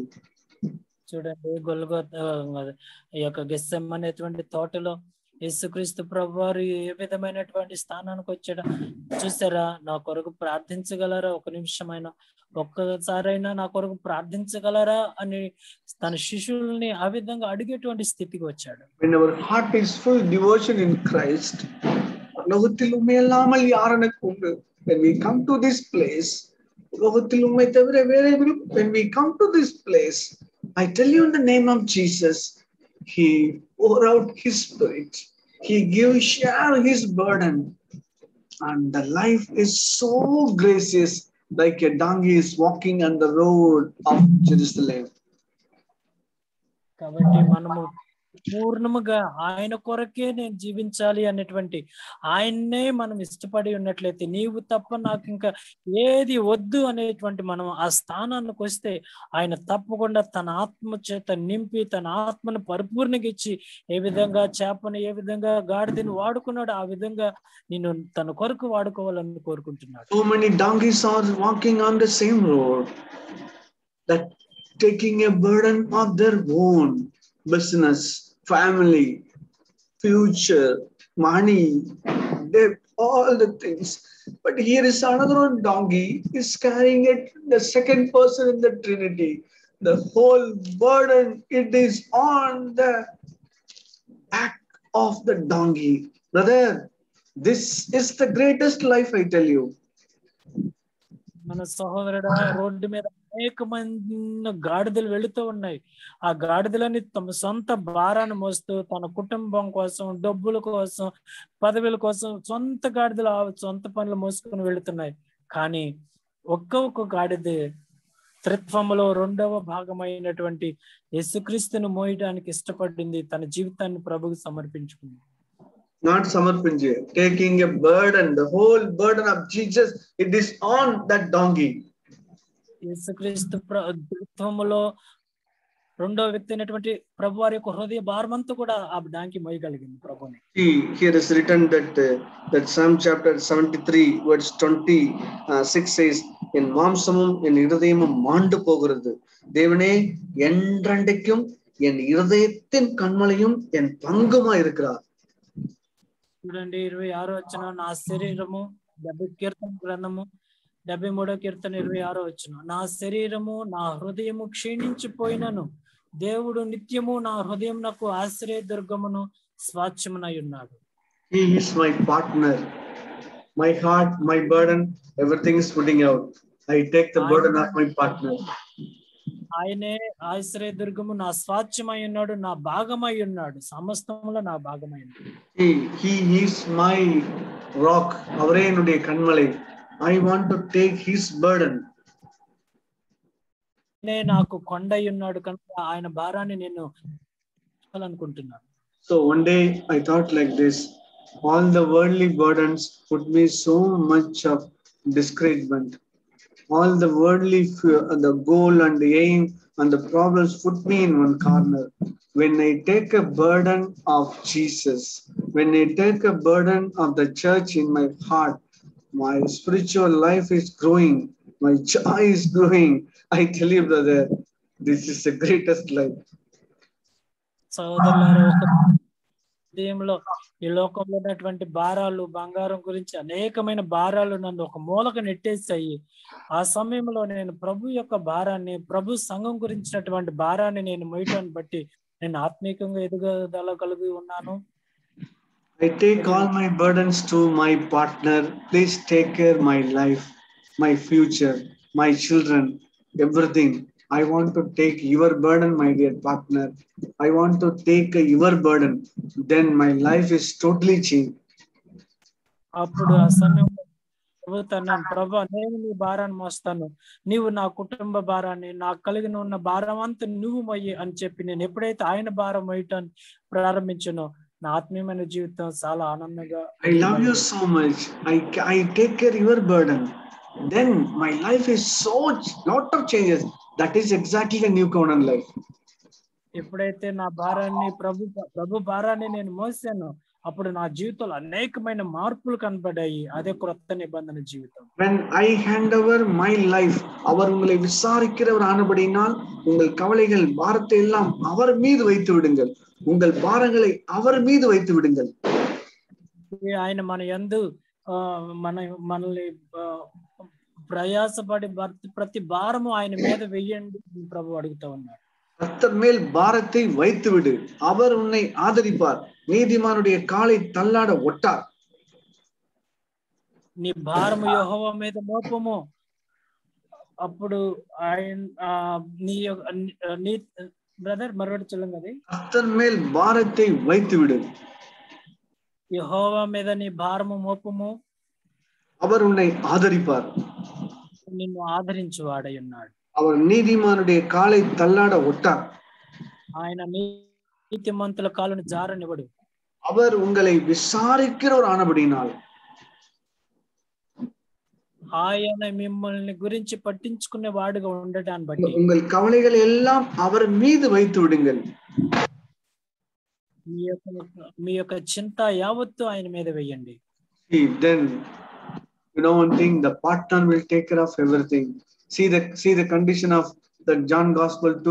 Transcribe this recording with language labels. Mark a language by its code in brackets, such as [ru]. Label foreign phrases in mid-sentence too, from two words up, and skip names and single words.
[te] చూడండి, గొల్గోతా ఈ యొక్క గెత్సెమనే అనేటువంటి తోటలో యేసుక్రీస్తు ప్రభువారు ఏ విధమైనటువంటి స్థానానికి వచ్చాడు చూసారా? నా కొరకు ప్రార్థించగలరా? ఒక నిమిషమైనా, ఒక్కసారైనా నా కొరకు ప్రార్థించగలరా అని తన శిష్యుల్ని ఆ విధంగా అడిగేటువంటి స్థితికి వచ్చాడు. [en] When our heart is full devotion in Christ, [ta] உலகத்தில் உண்மை இல்லாமல் யார் எனக்கு உண்டு? [en] When we come to this place, [ta] உலகத்தில் உண்மை தவிர வேறே [en] when we come to this place, I tell you in the name of Jesus, he pour out his spirit, he share his burden, and the life is so gracious, like a donkey is walking on the road of Jerusalem. [te] కాబట్టి మనము పూర్ణముగా ఆయన కొరకే నేను జీవించాలి అనేటువంటి ఆయన్నే మనం ఇష్టపడి ఉన్నట్లయితే, నీవు తప్ప నాకు ఇంకా ఏది వద్దు అనేటువంటి మనం ఆ స్థానానికి వస్తే ఆయన తప్పకుండా తన ఆత్మ చేత నింపి తన ఆత్మను పరిపూర్ణంగా ఇచ్చి ఏ విధంగా చేపను ఏ విధంగా గాడిదని వాడుకున్నాడు ఆ విధంగా నిన్ను తన కొరకు వాడుకోవాలని కోరుకుంటున్నాడు. [en] So many donkeys are walking on the same road, that taking a burden of their own business, family, future, money, debt, all the things. But here is another one donkey is carrying it, the second person in the Trinity. The whole burden, it is on the back of the donkey. Brother, this is the greatest life, I tell you. [te] మన సహోదరుడు రోడ్డు మీద అనేక మంది గాడిదలు వెళుతూ ఉన్నాయి. ఆ గాడిదలని తమ సొంత భారాన్ని మోస్తూ తన కుటుంబం కోసం, డబ్బుల కోసం, పదవుల కోసం సొంత గాడిదలు సొంత పనులు మోసుకొని వెళుతున్నాయి. కానీ ఒక్కొక్క గాడిద త్రిత్వములో రెండవ భాగమైనటువంటి యేసుక్రీస్తును మోయడానికి ఇష్టపడింది. తన జీవితాన్ని ప్రభువుకు సమర్పించుకుంది. [en] Not samarpinje, taking a burden, the whole burden of Jesus, it is on that donkey. [te] యేసుక్రీస్తు త్రిత్వములో రెండో వ్యక్తి అయినటువంటి ప్రభువారి యొక్క హృదయ భారమంతా కూడా ఆ డాంకి మోయగలిగింది ప్రభుని. [en] Here is written that Psalm chapter 73 verse 26 says, [ta] என் மாம்சமும் என் இருதயமும் மாண்டு போகிறது, தேவனே என்றென்றைக்கும் என் இருதயத்தின் கண்மலையும் என் பங்குமா இருக்கிறார். [te] చూడండి 26వ వచనం, నా శరీరము 70 కీర్తన గ్రంథము 73వ కీర్తన 26వ వచనం, నా శరీరము నా హృదయము క్షీణించిపోయినను దేవుడు నిత్యము నా హృదయం నాకు ఆశ్రయ దుర్గమును స్వాచ్ఛమునై ఉన్నాడు. [en] He is my partner, my heart, my burden, everything is putting out. I take the burden of my partner. [te] ఆయనే ఆశ్రయ దుర్గము, నా స్వాచ్ఛమై ఉన్నాడు, నా భాగమై ఉన్నాడు, సమస్తములో నా భాగమై ఉన్నాడు. [en] He is my rock, [ta] அவரே என்னுடைய கண்மலை. [en] I want to take his burden. [te] నాకు కొండై ఉన్నాడు కనుక ఆయన భారాన్ని నేను అనుకుంటున్నాను. [en] So one day I thought like this, all the worldly burdens put me so much of discouragement. All the worldly fear, the goal and the aim and the problems put me in one corner. When I take a burden of Jesus, when I take a burden of the church in my heart, my spiritual life is growing, my joy is growing. I tell you, brother, this is the greatest life. [te] సోదరులారా, హృదయంలో ఈ లోకంలో ఉన్నటువంటి భారాలు, బంగారం గురించి అనేకమైన భారాలు నన్ను ఒక మూలకు నెట్టేసాయి. ఆ సమయంలో నేను ప్రభు యొక్క భారాన్ని, ప్రభు సంఘం గురించినటువంటి భారాన్ని నేను మోయటాన్ని బట్టి నేను ఆత్మీయంగా ఎదుగుదల కలిగి ఉన్నాను. [en] I take all my burdens to my partner. Please take care my life, my future, my children, everything. I want to take your burden, my dear partner. I want to take your burden. Then my life is totally changed. [te] అప్పుడు ఆ సమయంలో ప్రభుత్వం ప్రభా నేను నీ భారాన్ని మోస్తాను, నీవు నా కుటుంబ భారాన్ని, నాకు కలిగిన ఉన్న భారం అంతా నువ్వు మొయ్యి అని చెప్పి నేను ఎప్పుడైతే ఆయన భారం మొయ్యటాన్ని ప్రారంభించానో నా ఆత్మీయమైన జీవితం చాలా ఆనందంగా. [en] I love you so much. I take care your burden. Then my life is so lot of changes. That is exactly the new covenant life. [te] ఎప్పుడైతే నా భారాన్ని ప్రభు భారాన్ని నేను మోసానో అప్పుడు నా జీవితంలో అనేకమైన మార్పులు కనబడ్డాయి. అదే క్రొత్త నిబంధన జీవితం. [en] When I hand over my life, [ta] அவர் உங்களை விசாரிக்கிறவர் ஆனபடினால் உங்கள் கவலைகள் பாரத்தை எல்லாம் அவர் மீது வைத்து விடுங்கள், உங்கள் பாரங்களை அவர் மீது வைத்து விடுங்கள். [te] ఆయన మన యందు మనల్ని ప్రయాసపడి ప్రతి భారము ఆయన మీద వెయ్యండి ప్రభు అడుగుతా ఉన్నాడు. [ta] கர்த்தர் மேல் பாரத்தை வைத்து விடு, அவர் உன்னை ஆதரிப்பார், நீதிமானுடைய காலை தள்ளாட ஒட்டார். [te] నీ భారము యెహోవా మీద మోపము, అప్పుడు ఆయన నీ బ్రదర్ మరొకటి చల్లంగది. [ta] கர்த்தர் மேல் பாரத்தை வைத்து விடு, [te] యెహోవా మీద నీ భారము మోపము, [ta] அவர் உன்னை ஆதரிப்பார், [te] నిన్ను ఆదరించువాడై ఉన్నాడు. [ta] அவர் நீதிமானுடைய காலை தள்ளாட ஒட்டார். [te] ఆయన నీతిమంతుల కాలును జారనివ్వడు. [ta] அவர் உங்களை விசாரிக்கிறவர் ஆனபடினால் [te] ఆయన మిమ్మల్ని గురించి పట్టించుకునే వాడుగా ఉండటాన్ని బట్టి [ta] உங்கள் கவலைகள் எல்லாம் அவர் மீது வைத்து விடுங்கள். [te] మీ యొక్క చింత యావత్తు ఆయన మీద వేయండి. [en] Then you know one thing, the partner will take care of everything. See the condition of the John Gospel 2.